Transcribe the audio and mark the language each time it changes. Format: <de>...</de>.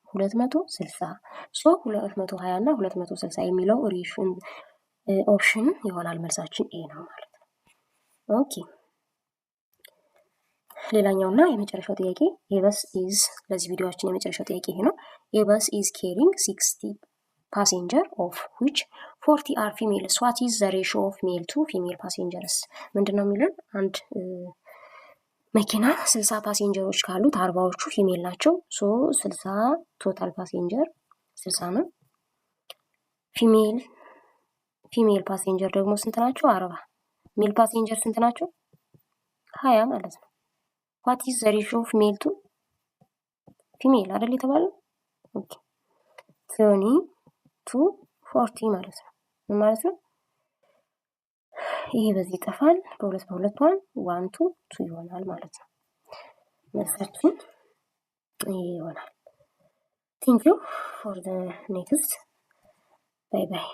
<am>260። 220 እና 260 የሚለው ኦፕሽን ይሆናል መልሳችን ኤ ነው ማለት ነው። ኦኬ ሌላኛውና የመጨረሻው ጥያቄ ኤበስ ኢዝ ለዚህ ቪዲዮአችን የመጨረሻው ጥያቄ ይሄ ነው። ኤበስ ኢዝ ኬሪንግ 60</am> <en>passenger of which 40 are females. What is the ratio of male to female passengers?</en> <am>ምንድነው የሚለን? አንድ መኪና 60 ፓሴንጀሮች ካሉት 40ዎቹ ፊሜል ናቸው። 60 ቶታል ፓሴንጀር 60 ነው። ፊሜል ፓሴንጀር ደግሞ ስንት ናቸው? 40። ሜል ፓሴንጀር ስንት ናቸው? 20 ማለት ነው።</am> <en>what is the ratio of male to female</en> <am>አይደል የተባለው? ኦኬ 20 to 40 ማለት ነው። ምን ማለት ነው? ይሄ በዚህ ይጠፋል። በሁለት 1 to 2 ይሆናል ማለት ነው። መልሳችን ይሄ ይሆናል።</am> <en>Thank you for the next. Bye bye.</en>